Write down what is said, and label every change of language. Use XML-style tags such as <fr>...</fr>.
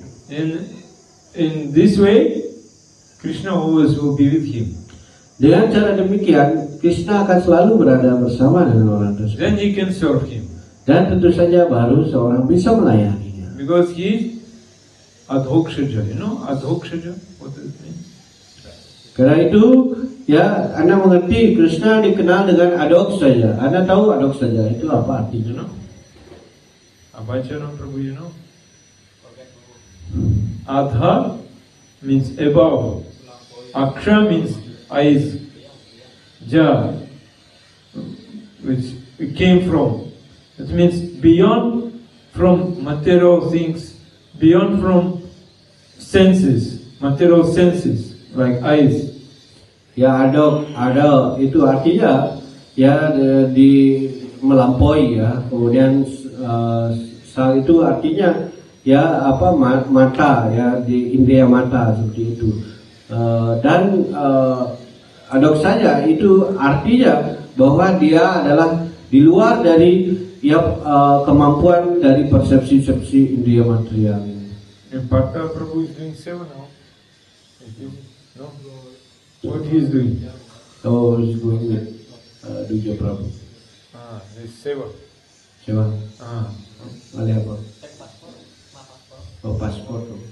<en>In this way, Krishna always will be with him.</en> <id>Dengan cara demikian, Krishna akan selalu berada bersama dengan orang tersebut.</id> <en>Then he can serve him.</en> <id>Dan tentu saja baru seorang bisa melayaninya.</id> <en>Because he is adhokshaja. You know adhokshaja? What does it mean?</en> <id>Karena itu, Anda mengerti Krishna dikenal dengan adhokshaja. Anda tahu adhokshaja itu apa artinya?</id> <en>You know? Abhajana Prabhu, you know? Adha means above. Aksha means eyes. Ja, which it came from. It means beyond from material things, beyond from senses, material senses, like eyes.</en> <id>Ada itu artinya ya melampaui ya. Kemudian sal itu artinya ya apa mata ya, di indera mata seperti itu. Dan adok saja itu artinya bahwa dia adalah di luar dari ya kemampuan dari persepsi indera material.</id> <en>And Partha Prabhu is doing seva now. No? What he is doing? Oh, he's going with Duja Prabhu. This seva.</en> <id>Seva. Oleh apa? paspor. Oh, paspor.</id>